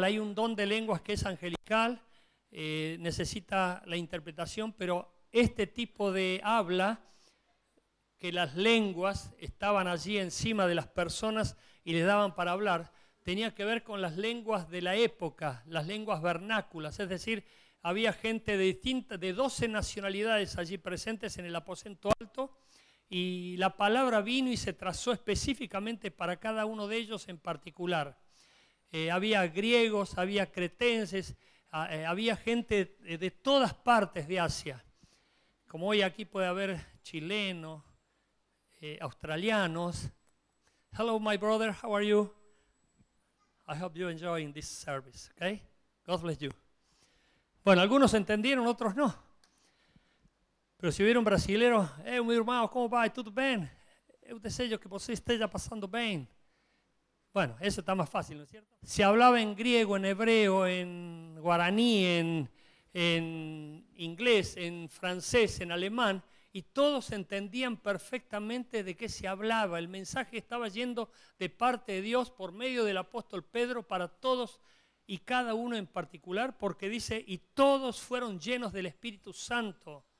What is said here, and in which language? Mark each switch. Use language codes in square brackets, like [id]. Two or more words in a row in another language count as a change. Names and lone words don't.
[es] Hay un don de lenguas que es angelical, necesita la interpretación, pero este tipo de habla, que las lenguas estaban allí encima de las personas y les daban para hablar, tenía que ver con las lenguas de la época, las lenguas vernáculas, es decir, había gente de 12 nacionalidades allí presentes en el aposento alto, y la palabra vino y se trazó específicamente para cada uno de ellos en particular. Había griegos, había cretenses, había gente de todas partes de Asia. Como hoy aquí puede haber chilenos, australianos. [en] Hello, my brother, how are you? I hope you're enjoying this service, okay? God bless you. [es] Bueno, algunos entendieron, otros no. Pero se hubiera un brasileiro, [pt] meu irmão, como vai? Tudo bem? Eu desejo que você esteja passando bem. [es] Bueno, eso está más fácil, ¿no es cierto? Se hablaba en griego, en hebreo, en guaraní, en inglés, en francés, en alemán, y todos entendían perfectamente de qué se hablaba. El mensaje estaba yendo de parte de Dios por medio del apóstol Pedro para todos y cada uno en particular, porque dice, y todos fueron llenos del Espíritu Santo.